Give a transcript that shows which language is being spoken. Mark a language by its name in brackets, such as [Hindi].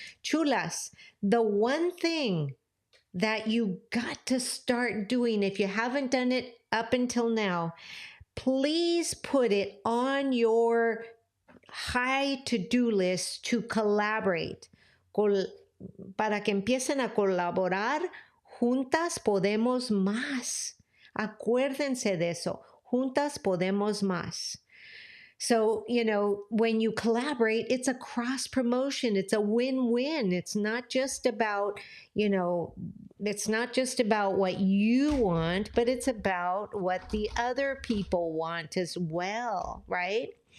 [English] Chulas, the one thing that you got to start doing, if you haven't done it up until now, please put it on your high to-do list to collaborate. [Spanish] Para que empiecen a colaborar, juntas podemos más. Acuérdense de eso. Juntas podemos más. [English] So, when you collaborate, it's a cross promotion. It's a win-win. It's not just about, it's not just about what you want, but it's about what the other people want as well, right?